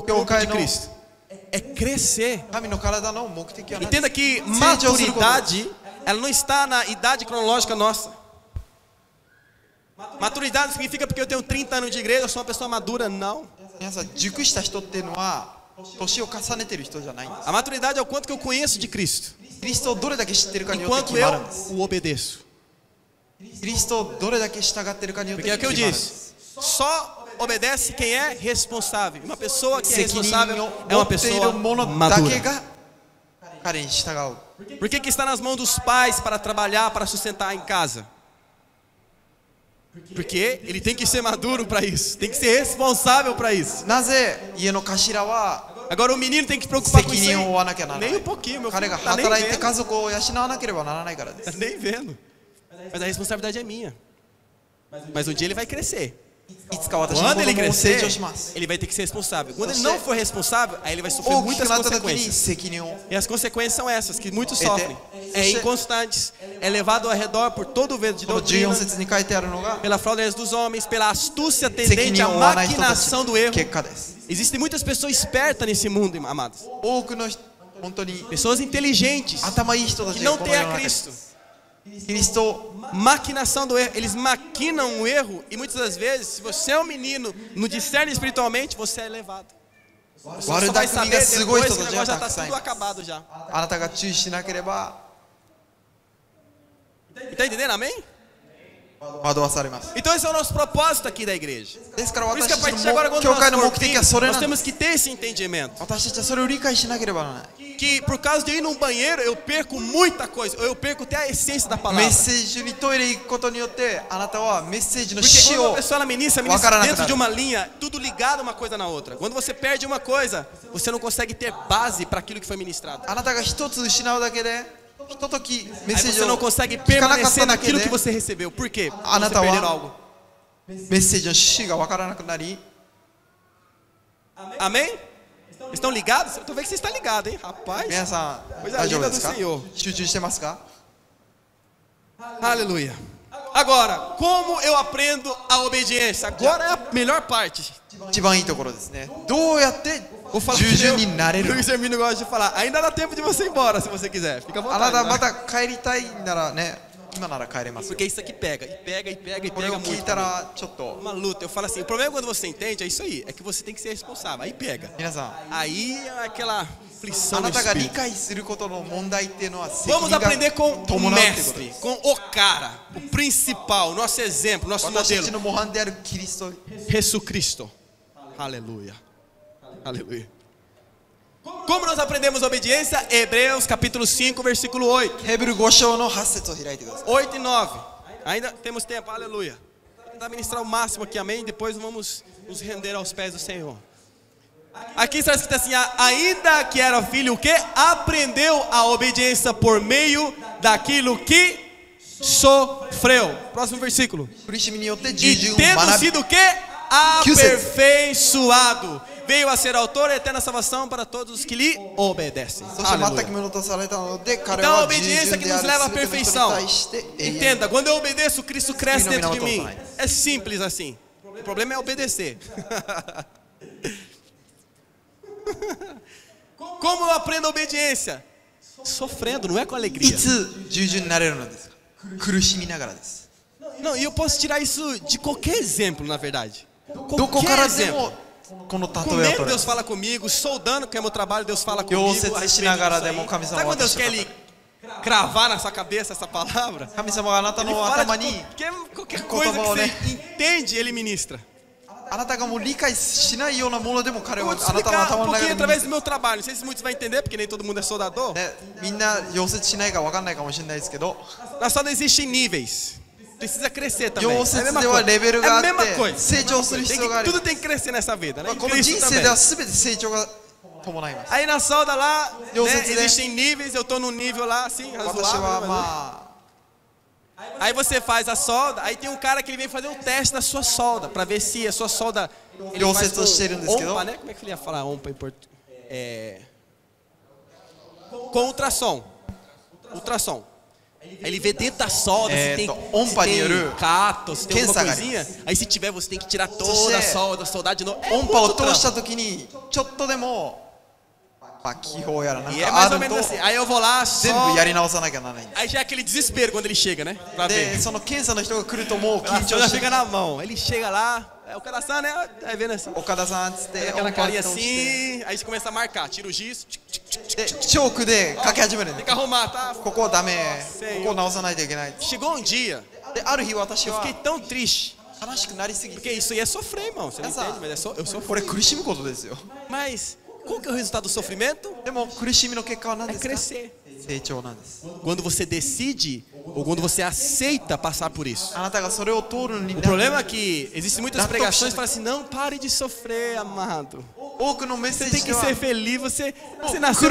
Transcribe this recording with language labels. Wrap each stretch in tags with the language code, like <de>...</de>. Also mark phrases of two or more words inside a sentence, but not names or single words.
<ja>教</ja> <pt>corpo</pt> <ja>会</ja> <pt>de</pt> <ja>の</ja> <pt>Cristo? É crescer.</pt> <ja>神の体の目的は何です</ja> <pt>Entenda que</pt> <ja>成長すること。</ja> <pt>maturidade, ela não está na idade cronológica nossa. Maturidade não significa porque eu tenho 30 anos de igreja, eu sou uma pessoa madura, não.</pt> <ja>皆さん熟した人っていうのは年を重ねてる人じゃないんです。</ja> <pt>A maturidade é o quanto que eu conheço de Cristo,</pt> <ja>キリストをどれだけ知ってるかによって</ja> <pt>enquanto</pt> <ja>決ま</ja> <pt>eu</pt> <ja>るんです。</ja> <pt>o obedeço.</pt> <ja>キリストをどれだけ従ってるかによって</ja> <pt>Porque é o</pt> <ja>決</ja> <pt>que</pt> <ja>ま</ja> <pt>eu</pt> <ja>るんです。</ja> <pt>disse, só obedece quem é responsável. Uma pessoa que é</pt> <ja>責任</ja> <pt>responsável</pt> <ja>を</ja> <pt>é</pt> <ja>持</ja> <pt>uma</pt> <ja>っている</ja> <pt>pessoa</pt> <ja>者だけ</ja> <pt>madura.</pt> <ja>が彼に従う。</ja> <pt>Por que está nas mãos dos pais para trabalhar, para sustentar em casa? Porque ele tem que ser maduro para isso, tem que ser responsável para isso.</pt> <ja>なぜ家の頭は</ja> <pt>Agora o menino tem que se preocupar com</pt> <ja>責</ja> <pt>isso</pt> <ja>任を負わ</ja> <pt>aí.</pt> <ja>なきゃならな</ja> <pt>Nem</pt> <ja>い</ja> <pt>um pouquinho, meu</pt> <ja>彼</ja> <pt>filho</pt> <ja>が</ja> <pt>tá nem</pt> <ja>働いて</ja> <pt>vendo.</pt> <ja>家族を養わなければならないからで</ja> <pt>Tá</pt> <ja>す。</ja> <pt>nem vendo. Mas a responsabilidade é minha. Mas um dia ele vai crescer.</pt> <ja>いつか私の</ja> <pt>Quando</pt> <ja>子</ja> <pt>ele</pt> <ja>供を成</ja> <pt>crescer,</pt> <ja>長します。</ja> <pt>ele vai ter que ser responsável. Quando ele não for responsável, aí ele vai sofrer</pt> <ja>大き</ja> <pt>muitas</pt> <ja>くなった時に</ja> <pt>consequências.</pt> <ja>責任を</ja> <pt>E as consequências são essas, que muitos Ete- sofrem. É Você- inconstantes, é levado ao redor por todo o vento de</pt> <ja>この</ja> <pt>doutrina,</pt> <ja>14節に書いてあるのが</ja> <pt>pela fraudulência dos homens, pela astúcia</pt> <ja>責</ja> <pt>tendente</pt> <ja>任</ja> <pt>à</pt> <ja>を負わない人たち</ja> <pt>maquinação do</pt> <ja>の</ja> <pt>erro.</pt> <ja>結果です。</ja> <pt>Existem muitas pessoas espertas nesse mundo, amados.</pt> <ja>多くの人本当に</ja> <pt>Pessoas inteligentes</pt> <ja>頭いい人た</ja> <pt>que</pt> <ja>ちが</ja> <pt>não</pt> <ja>この</ja> <pt>têm</pt> <ja>世</ja> <pt>a</pt> <ja>の中に</ja> <pt>Cristo.</pt> <ja>キリストを</ja> <pt>Maquinação do erro. Eles maquinam o erro e muitas das vezes, se você é um menino, não discerne espiritualmente, você é elevado. Você só</pt> <ja>悪</ja> <pt>vai</pt> <ja>巧み</ja> <pt>saber</pt> <ja>がすごい</ja> <pt>depois</pt> <ja>人</ja> <pt>que o</pt> <ja>たちが</ja> <pt>negócio já</pt> <ja>た</ja> <pt>está</pt> <ja>くさんい</ja> <pt>tudo</pt> <ja>ます。</ja> <pt>acabado já.</pt> <ja>あなたが注意しなければ</ja> <pt>Tá entendendo? Amém?</pt> <ja>惑わされます。</ja> <pt>Então esse é o nosso propósito aqui da igreja.</pt> <ja>ですから</ja> <pt>Por isso que a</pt> <ja>私</ja> <pt>partir</pt> <ja>た</ja> <pt>de agora,</pt> <ja>ちの</ja> <pt>quando</pt> <ja>教会の</ja> <pt>nós</pt> <ja>目</ja> <pt>for</pt> <ja>的</ja> <pt>vir,</pt> <ja>はそれ</ja> <pt>nós</pt> <ja>なんで</ja> <pt>temos</pt> <ja>す。</ja> <pt>que ter esse entendimento.</pt> <ja>私たちはそれを理解しなければならない。</ja> <pt>Que por causa de eu ir num banheiro, eu perco muita coisa. Eu perco até a essência da</pt> <ja>メ</ja> <pt>palavra.</pt> <ja>ッセージにトイレ行くことによってあなたはメッセージの</ja> <pt>Porque</pt> <ja>死</ja> <pt>quando uma</pt> <ja>を</ja> <pt>pessoa ela ministra dentro de uma linha, tudo ligado uma coisa na outra. Quando você perde uma coisa, você não consegue ter base para aquilo que foi ministrado.</pt> <ja>あなたが一つ失うだけでひとときメッ</ja> <pt>Aí</pt> <ja>セージ</ja> <pt>você</pt> <ja>を</ja> <pt>não consegue</pt> <ja>聞かなかった</ja> <pt>permanecer</pt> <ja>だけ</ja> <pt>naquilo</pt> <ja>で</ja> <pt>que você recebeu. Por quê? Porque Ah, você Natal, perderam ah. algo.</pt> <ja>メッセージの死が分からなくなり</ja> <pt>Amém? Estão ligados? Eu tô vendo que você está ligado, hein? Rapaz.</pt> <ja>皆さん</ja> <pt>Coisa</pt> <ja>大丈夫</ja> <pt>linda</pt> <ja>で</ja> <pt>do</pt> <ja>すか</ja> <pt>Senhor.</pt> <ja>集中してますか</ja> <pt>Aleluia. Agora, como eu aprendo a obediência? Agora é a melhor parte.</pt> <ja>一番いいところですね。どうやって</ja> <pt>Vou falar</pt> <ja>従順になれる</ja> <pt>o Luiz Hermino gosta de falar. Ainda dá tempo de você ir embora, se você quiser. Fica à</pt> <ja>あな</ja> <pt>vontade.</pt> <ja>た</ja> <pt>né?</pt> <ja>また帰りたいならね今なら帰れますよ</ja> <pt>Porque isso aqui pega, e pega, e pega, e</pt> <ja>これ</ja> <pt>pega</pt> <ja>を聞い</ja> <pt>muito.</pt> <ja>たらちょっと</ja> <pt>Uma luta. Eu falo assim, o problema quando você entende é isso aí. É que você tem que ser responsável. Aí pega.</pt> <ja>皆さん</ja> <pt>Aí é aquela</pt> <ja>あ</ja> <pt>aflição no</pt> <ja>なたが理</ja> <pt>espírito.</pt> <ja>解することの問題っていうのは責</ja> <pt>Vamos</pt> <ja>任が</ja> <pt>aprender com o</pt> <ja>伴うってことで</ja> <pt>mestre,</pt> <ja>す</ja> <pt>com o cara, o principal, nosso exemplo, nosso</pt> <ja>私たち</ja> <pt>modelo.</pt> <ja>の模範であるキリスト</ja> <pt>Jesus Cristo. Aleluia. Aleluia. Como nós aprendemos obediência? Hebreus capítulo 5, versículo 8.</pt> <ja>ヘブル5章の8節を開いてください</ja> <pt>8 e 9. Ainda temos tempo, aleluia. Vou tentar ministrar o máximo aqui, amém? Depois vamos nos render aos pés do Senhor. Aqui está escrito assim: ainda que era filho, o que? Aprendeu a obediência por meio daquilo que sofreu. Próximo versículo.</pt> <ja>苦しみによって従</ja> <pt>E</pt> <ja>順を</ja> <pt>tendo</pt> <ja>学び</ja> <pt>sido o que? Aperfeiçoado. Veio a ser autor e eterna salvação para todos os que lhe obedecem.</pt> <ja>そして全</ja> <pt>Aleluia.</pt> <ja>く物とされたので彼</ja> <pt>Então a</pt> <ja>は従</ja> <pt>obediência</pt> <ja>順</ja> <pt>que</pt> <ja>であ</ja> <pt>nos</pt> <ja>る</ja> <pt>leva à</pt> <ja>全ての人に</ja> <pt>perfeição.</pt> <ja>対して永遠</ja> <pt>Entenda, quando eu obedeço, Cristo cresce Sim, não, dentro de não, mim. não. É simples assim. O problema é obedecer. Como eu aprendo a obediência? Sofrendo, não é com</pt> <ja>い</ja> <pt>alegria.</pt> <ja>つ従順になれるのですか苦しみながらです</ja> <pt>Não, e eu posso tirar isso de qualquer exemplo, na verdade.</pt> <ja>どこからでもこの例えを</ja> <pt>Comendo,</pt> <ja>取れ</ja> <pt>Deus fala comigo. Soldando, que é meu trabalho, Deus fala</pt> <ja>溶</ja> <pt>comigo.</pt> <ja>接</ja> <pt>a</pt> <ja>し</ja> <pt>respeito</pt> <ja>ながら</ja> <pt>disso</pt> <ja>で</ja> <pt>aí.</pt> <ja>も神様</ja> <pt>Sabe</pt> <ja>は</ja> <pt>quando Deus</pt> <ja>私</ja> <pt>quer</pt> <ja>を</ja> <pt>ele cravar na sua cabeça essa palavra?</pt> <ja>神様があなた</ja> <pt>Ele</pt> <ja>の</ja> <pt>fala</pt> <ja>頭</ja> <pt>de</pt> <ja>に</ja> <pt>qualquer coisa que você entende, ele ministra.</pt> <ja>あなたがもう理解しないようなものでも彼</ja> <pt>Eu</pt> <ja>は</ja> <pt>vou te</pt> <ja>あなたの</ja> <pt>explicar</pt> <ja>頭</ja> <pt>um</pt> <ja>の中</ja> <pt>pouquinho</pt> <ja>で</ja> <pt>através do meu trabalho. Não sei se muitos vão entender, porque nem todo mundo é soldador.</pt> <ja>ねみんな溶接しないか分かんないかもしれないですけど</ja> <pt>Na solda existem níveis. Precisa crescer também.</pt> <ja>溶</ja> <pt>É a</pt> <ja>接</ja> <pt>mesma</pt> <ja>ではレベル</ja> <pt>coisa. É</pt> <ja>が</ja> <pt>a</pt> <ja>あっ</ja> <pt>mesma</pt> <ja>て</ja> <pt>coisa.</pt> <ja>成長する必要がある</ja> <pt>Tudo tem que crescer nessa vida, né? Em</pt> <ja>この</ja> <pt>Cristo</pt> <ja>人生</ja> <pt>também.</pt> <ja>では全て成長が伴います</ja> <pt>Aí na solda lá, Eu né, sei dizer. existem níveis, eu tô num nível lá, assim,</pt> <ja>私</ja> <pt>razoável.</pt> <ja>は</ja> <pt>né,</pt> <ja>まあ</ja> <pt>Aí você faz a solda, aí tem um cara que ele vem fazer um teste da sua solda, pra ver se a sua solda... Ele Eu faz sei, tô cheirando desse ompa, que né? Como é que ele ia falar ompa em português? Com ultrassom. Ultrassom. Aí ele vê dentro da solda se tem, ompa se tem</pt> <ja>による</ja> <pt>cato, se tem alguma</pt> <ja>検査が</ja> <pt>coisinha. Aí se tiver, você tem que tirar toda a Você- solda, soldar de novo. É</pt> <ja>音波を</ja> <pt>muito</pt> <ja>通した</ja> <pt>trampo.</pt> <ja>時にちょっとでもまあ気泡やらなん</ja> <pt>E é</pt> <ja>か</ja> <pt>mais</pt> <ja>あ</ja> <pt>ou</pt> <ja>る</ja> <pt>menos</pt> <ja>と</ja> <pt>assim. Aí eu vou lá</pt> <ja>全</ja> <pt>só.</pt> <ja>部やり直さなきゃならないんです</ja> <pt>Aí já é aquele desespero quando ele chega, né? Pra</pt> <ja>で</ja> <pt>ver.</pt> <ja>その検査の人が来るともう</ja> <pt>A</pt> <ja>緊張</ja> <pt>já</pt> <ja>して</ja> <pt>fica na mão. Ele chega lá, é o coração, né? Aí vendo assim.</pt> <ja>岡田さんっつって</ja> <pt>Aquela</pt> <ja>音パッ</ja> <pt>carinha</pt> <ja>と押して</ja> <pt>assim, aí você começa a marcar, tira o giz,</pt> <ja>でチョークで書き始めるん</ja> <pt>tem</pt> <ja>で</ja> <pt>que arrumar, tá?</pt> <ja>ここダメ</ja> <pt>Sei.</pt> <ja>ここ直さないといけない</ja> <pt>Chegou um dia,</pt> <ja>である日私</ja> <pt>eu</pt> <ja>は</ja> <pt>fiquei tão triste,</pt> <ja>悲しくなりすぎ</ja> <pt>porque</pt> <ja>て</ja> <pt>isso aí é sofrer, irmão, você não Essa- entende, mas eu sofro.</pt> <ja>これ苦しむことですよ</ja> <pt>Mas qual que é o resultado do sofrimento?</pt> <ja>でも苦しみの結果は何</ja> <pt>É</pt> <ja>ですか</ja> <pt>crescer.</pt> <ja>成長なんです</ja> <pt>Quando você decide ou quando você aceita passar por isso.</pt> <ja>あなたがそれを通るのに</ja> <pt>O problema é que existem muitas Dá pregações que toque. falam assim, não pare de sofrer, amado.</pt> <ja>多くのメッセ</ja> <pt>Você</pt> <ja>ー</ja> <pt>tem</pt> <ja>ジ</ja> <pt>que</pt> <ja>では</ja> <pt>ser feliz, você nasceu</pt>